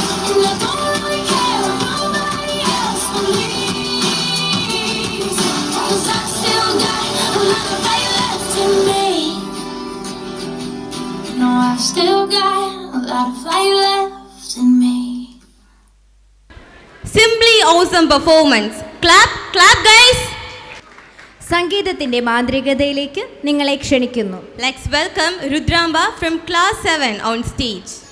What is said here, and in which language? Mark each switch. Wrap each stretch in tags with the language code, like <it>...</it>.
<en>And I don't really care if nobody else believes. 'Cause I still got a lot of fight left in me. No, I've still got a lot of fight left in me. Simply awesome performance. Clap, clap guys.</en> <ml>സംഗീതത്തിൻ്റെ മാന്ത്രികതയിലേക്ക് നിങ്ങളെ ക്ഷണിക്കുന്നു.</ml> <en>Let's welcome Rudraamba from class 7 on stage.</en>